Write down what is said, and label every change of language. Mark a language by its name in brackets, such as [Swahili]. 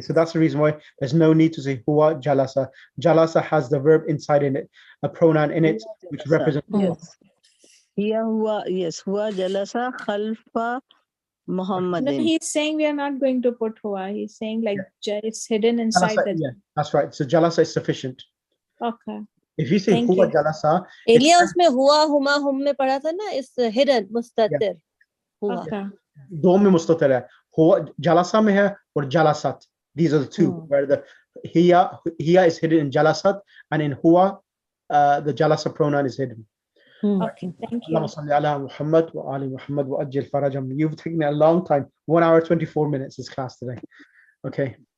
[English] So that's the reason why there's no need to say huwa jalasa. Jalasa has the verb inside in it, a pronoun in it, which represents. Yes. Yes, huwa jalasa khalfa Muhammadin. No, he's saying we are not going to put huwa. He's saying like it's hidden inside Jalasa, the. yeah, that's right. So jalasa is sufficient. Okay. If you say huwa jalasa, [Hindi] Earlier उसमें हुआ हुमा हम में पढ़ा था ना, [English] is hidden [Hindi] मुस्ततिर हुआ. [English] Okay. [Hindi] दो में मुस्ततिर है. हुआ jalasa में है और jalasat. [English] These are the two where the hiya is hidden in jalasat, and in huwa the jalasa pronoun is hidden. Okay, thank you. [Arabic] اللهم صل على محمد وآل محمد وأجل فرجهم. [English] You've taken a long time. 1 hour 24 minutes this class today. Okay.